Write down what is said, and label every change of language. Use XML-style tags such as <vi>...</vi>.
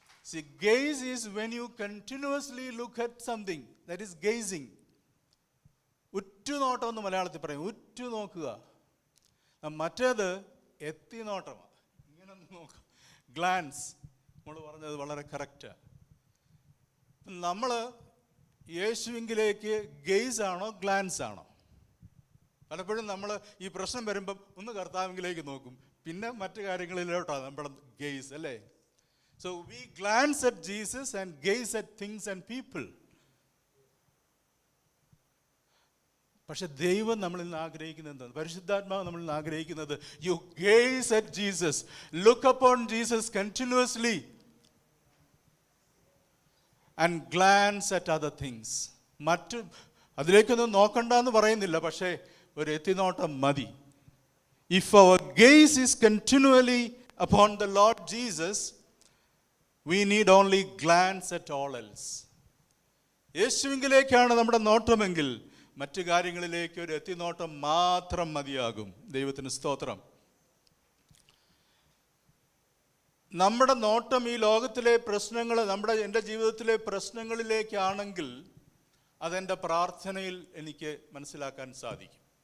<en>See, gaze is when you continuously look at something. That is gazing.</en> <ml>ഉറ്റുനോട്ടം എന്ന് മലയാളത്തിൽ പറയും, ഉറ്റു നോക്കുക. മറ്റേത് എത്തിനോട്ടമാണ്, ഇങ്ങനെ നോക്കുക. ഗ്ലാൻസ്, നമ്മൾ പറഞ്ഞത് വളരെ കറക്റ്റാണ്. നമ്മൾ യേശുവിലേക്ക് ഗെയ്സ് ആണോ ഗ്ലാൻസ് ആണോ? പലപ്പോഴും നമ്മൾ ഈ പ്രശ്നം വരുമ്പം ഒന്ന് കർത്താവിലേക്ക് നോക്കും, പിന്നെ മറ്റു കാര്യങ്ങളിലോട്ടാണ് നമ്മുടെ ഗെയ്സ്, അല്ലേ?</ml> <en>So we glance at Jesus and gaze at things and people.</en> <ml>പക്ഷെ ദൈവം നമ്മളിൽ നിന്ന് ആഗ്രഹിക്കുന്നത് എന്താണ്? പരിശുദ്ധാത്മാവ് നമ്മളിൽ നിന്ന് ആഗ്രഹിക്കുന്നത്,</ml> <en>you gaze at Jesus, look upon Jesus continuously and glance at other things.</en> <ml>മറ്റു അതിലേക്കൊന്നും നോക്കണ്ടെന്ന് പറയുന്നില്ല, പക്ഷേ ഒരു എത്തിനോട്ടം മതി.</ml> <en>If our gaze is continually upon the Lord Jesus, we need only glance at all else.</en> <ml>യേശുവിലേക്കാണ് നമ്മുടെ നോട്ടമെങ്കിൽ മറ്റു കാര്യങ്ങളിലേക്ക് ഒരു എത്തിനോട്ടം മാത്രം മതിയാകും. ദൈവത്തിന് സ്തോത്രം. നമ്മുടെ നോട്ടം ഈ ലോകത്തിലെ പ്രശ്നങ്ങൾ, എൻ്റെ ജീവിതത്തിലെ പ്രശ്നങ്ങളിലേക്കാണെങ്കിൽ അതെൻ്റെ പ്രാർത്ഥനയിൽ എനിക്ക് മനസ്സിലാക്കാൻ സാധിക്കും.</ml>